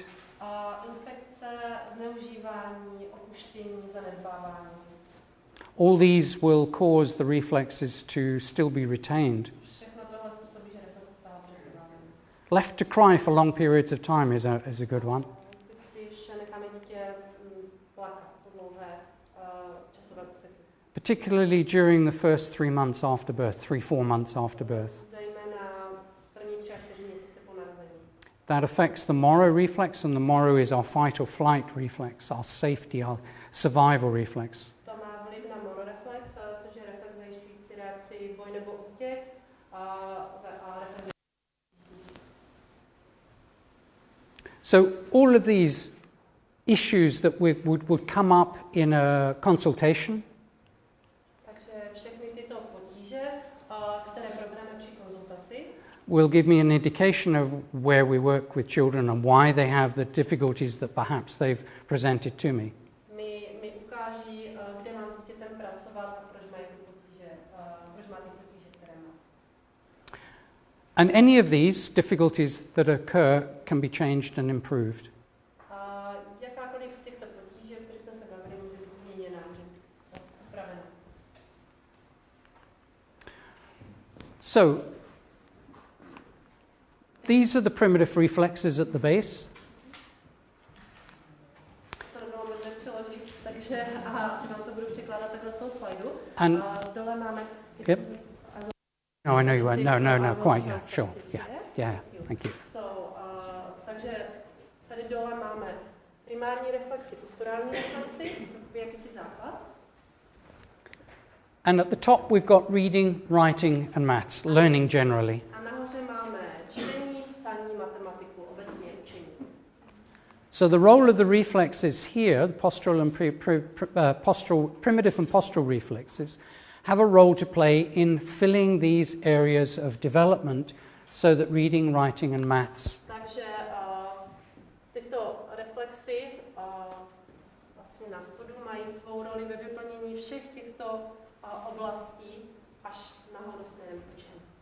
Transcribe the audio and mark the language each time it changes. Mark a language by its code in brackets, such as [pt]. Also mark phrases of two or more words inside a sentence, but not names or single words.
[cs] Infekce, zneužívání, opuštění, zanedbávání. [en] All these will cause the reflexes to still be retained. [cs] Všechno tohle způsobí, že reflexe stále přetrvávají. [en] Left to cry for long periods of time is a good one. [cs] Když necháme dítě plakat po dlouhé časové úseky. [en] Particularly during the first 3 months after birth, 3-4 months after birth. [cs] Zejména první 3 až 4 měsíce po narození. [en] That affects the Moro reflex, and the Moro is our fight or flight reflex, our safety, our survival reflex. [cs] To má vliv na mororeflex, což je reflex zajišťující reakci boj nebo útěk a reflex. [en] So all of these issues that would come up in a consultation [cs] Takže všechny tyto potíže, které probereme při konzultaci, [en] will give me an indication of where we work with children and why they have the difficulties that perhaps they've presented to me. [cs] mi ukáží, kde mám s dítětem pracovat a proč má ty potíže, které má. [en] And any of these difficulties that occur can be changed and improved. [cs] Jakákoliv z těchto potíží, o kterých jsme se bavili, může být změněna, může být upravena. [en] So, these are the primitive reflexes at the base. [cs] To nebylo možné přeložit, takže asi vám to budu překládat takhle z toho slajdu. [en] And [cs] Dole máme... [en] Yep. No, I know you won't. No, quite, yeah, sure. Yeah, thank you. [cs] Takže tady dole máme primární reflexy, posturální reflexy, jakýsi základ. [en] And at the top we've got reading, writing and maths, learning generally. [cs] A nahoře máme čtení, psaní, matematiku, obecně učení. [en] So the role of the reflexes here, the postural and primitive and postural reflexes, have a role to play in filling these areas of development so that reading, writing and maths. [cs] Takže tyto reflexy vlastně na spodu mají svou roli ve vyplnění všech těchto oblastí až nahoru směrem k učení.